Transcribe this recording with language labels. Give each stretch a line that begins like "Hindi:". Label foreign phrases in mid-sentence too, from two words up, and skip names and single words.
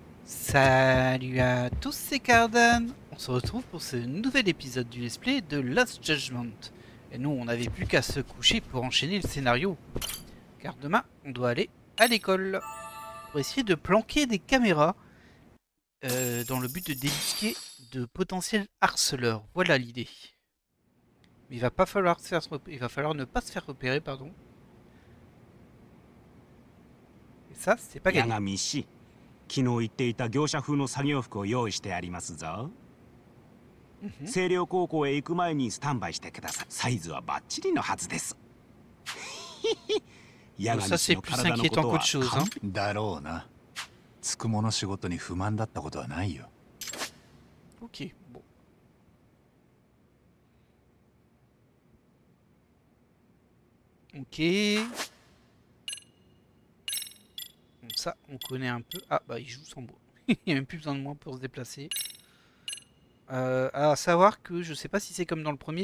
French: Salut à tous, c'est Cardan. On se retrouve pour ce nouvel épisode du
English: let's play
French: de Lost Judgment. Et nous, on n'avait plus qu'à se coucher pour enchaîner le scénario. Car demain, on doit aller à l'école pour essayer de planquer des caméras dans le but de débusquer de potentiels harceleurs. Voilà l'idée. Mais il va falloir ne pas se faire repérer, pardon. Et ça, c'est pas gagné.
Japanese: 昨日言っていた業者風の作業服を用意してありますぞ。星稜高校へ行く前にスタンバイしてください。サイズはバッチリのはずです。
French: Ça c'est plus inquiétant qu'autre chose, hein.
Japanese: だろうな。つくもの仕事に不満だったことはないよ。
French: Ok, bon. Ok. Bon, ça, on connaît un peu. Ah, bah, il joue sans moi. Il n'y a même plus besoin de moi pour se déplacer. À savoir que je sais pas si c'est comme dans le premier.